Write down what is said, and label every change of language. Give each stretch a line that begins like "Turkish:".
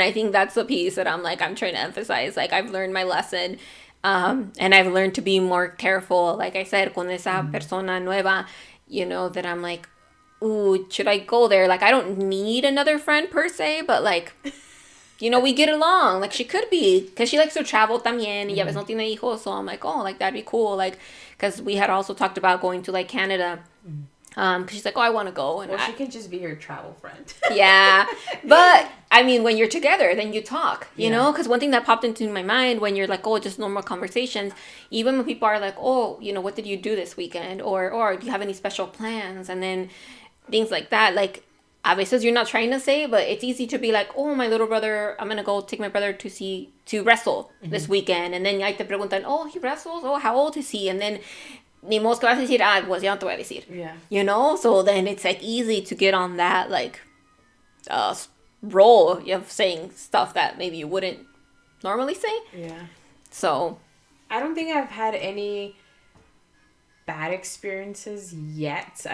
English: I think that's the piece that I'm trying to emphasize. Like I've learned my lesson, and I've learned to be more careful. Like I said,
Spanish: con esa persona nueva,
English: that I'm like, ooh, should I go there? Like I don't need another friend per se, but like, we get along. Like she could be, because she likes to travel
Spanish: también. Y a veces no tiene hijos,
English: so I'm like, oh, like that'd be cool. Like, because we had also talked about going to like Canada. Because she's like, oh, I want to go. And she can just be your travel friend. Yeah. But, I mean, when you're together, then you talk, you know? Because one thing that popped into my mind when you're like, oh, just normal conversations, even when people are like, oh, what did you do this weekend? Or do you have any special plans? And then things like that. Like,
Spanish: a veces
English: you're not trying to say, but it's easy to be like, oh, my little brother, I'm going to go take my brother to wrestle this weekend. And then
Spanish: ahí te preguntan,
English: oh, he wrestles? Oh, how old is he? And then
Spanish: ni modo que vas a decir, pues ya no te voy a decir.
English: Yeah. So then it's like easy to get on that like role of saying stuff that maybe you wouldn't normally say. Yeah. So I don't think I've had any bad experiences yet.